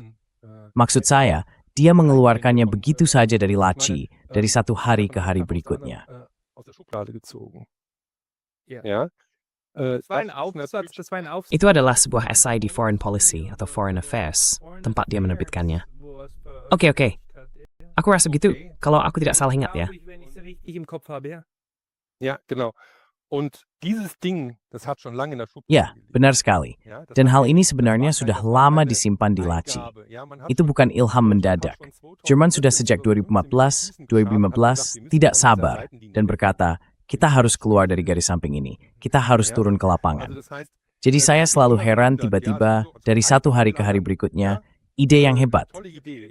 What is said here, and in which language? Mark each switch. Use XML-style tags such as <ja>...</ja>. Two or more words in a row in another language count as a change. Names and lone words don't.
<id>Maksud saya, dia mengeluarkannya begitu saja dari laci, dari satu hari ke hari berikutnya. Itu adalah sebuah esai di Foreign Policy atau Foreign Affairs, tempat dia menerbitkannya. Oke. Aku rasa begitu, kalau aku tidak salah ingat ya.</id> <de>Ja, genau. Und dieses Ding, das hat schon lange in der Schublade.</de> <id>Ya, benar sekali. Dan hal ini sebenarnya sudah lama disimpan di laci. Itu bukan ilham mendadak. Jerman sudah sejak 2014 tidak sabar dan berkata, kita harus keluar dari garis samping ini. Kita harus turun ke lapangan. Jadi saya selalu heran tiba-tiba dari satu hari ke hari berikutnya, ide yang hebat.</id>